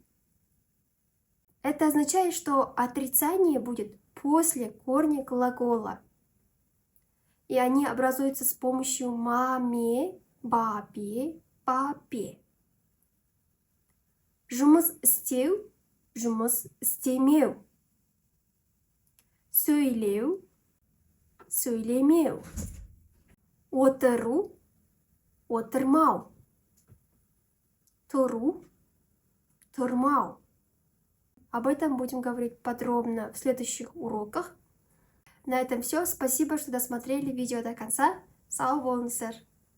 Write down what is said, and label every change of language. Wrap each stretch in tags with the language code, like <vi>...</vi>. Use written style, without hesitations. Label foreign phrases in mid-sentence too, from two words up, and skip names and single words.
<ru>Это означает, что отрицание будет после корня глагола. И они образуются с помощью маме, бабе, папе.</ru> <kk>Жұмыс істеу, жұмыс істемеу. Сөйлеу, сөйлемеу. Отыру, отырмау. Тұру, тұрмау.</kk> <ru>Об этом будем говорить подробно в следующих уроках. На этом все. Спасибо, что досмотрели видео до конца.</ru> <kk>Сау болыңыздар!</kk>